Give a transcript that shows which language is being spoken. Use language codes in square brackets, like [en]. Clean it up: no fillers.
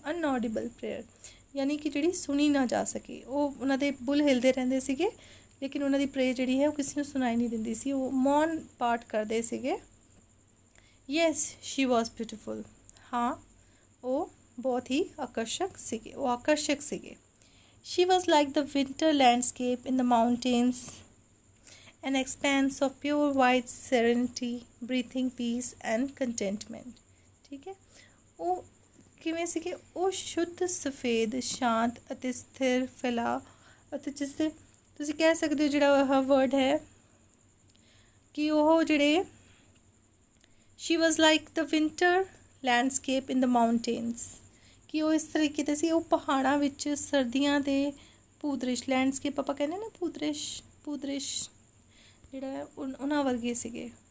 [en] inaudible prayer [pa] ਯਾਨੀ ਕਿ ਜਿਹੜੀ ਸੁਣੀ ਨਾ ਜਾ ਸਕੇ, ਉਹ ਉਹਨਾਂ ਦੇ ਬੁੱਲ ਹਿਲਦੇ ਰਹਿੰਦੇ ਸੀਗੇ, ਲੇਕਿਨ ਉਹਨਾਂ ਦੀ ਪ੍ਰੇਅਰ ਜਿਹੜੀ ਹੈ ਉਹ ਕਿਸੇ ਨੂੰ ਸੁਣਾਈ ਨਹੀਂ ਦਿੰਦੀ ਸੀ, ਉਹ ਮੌਨ ਪਾਠ ਕਰਦੇ ਸੀਗੇ। [en] yes she was beautiful, [pa] ਹਾਂ ਉਹ ਬਹੁਤ ਹੀ ਆਕਰਸ਼ਕ ਸੀਗੇ। [en] She was like the winter landscape in the mountains, an expanse of pure white serenity, breathing peace and contentment. [pa] ਠੀਕ ਹੈ, ਉਹ ਕਿਵੇਂ ਸੀਗੇ? ਉਹ ਸ਼ੁੱਧ ਸਫੇਦ, ਸ਼ਾਂਤ ਅਤੇ ਸਥਿਰ ਫੈਲਾਅ, ਅਤੇ ਜਿਸ ਦੇ ਤੁਸੀਂ ਕਹਿ ਸਕਦੇ ਹੋ ਜਿਹੜਾ ਇਹ ਵਰਡ ਹੈ ਕਿ ਉਹ ਜਿਹੜੇ [en] she was like the winter landscape in the mountains, [pa] ਕਿ ਉਹ ਇਸ ਤਰੀਕੇ ਦੇ ਸੀ, ਉਹ ਪਹਾੜਾਂ ਵਿੱਚ ਸਰਦੀਆਂ ਦੇ ਭੂਦ੍ਰਿਸ਼, ਲੈਂਡਸਕੇਪ ਆਪਾਂ ਕਹਿੰਦੇ ਨਾ, ਭੂਦ੍ਰਿਸ਼ ਜਿਹੜਾ ਹੈ ਉਹਨਾਂ ਵਰਗੇ ਸੀਗੇ।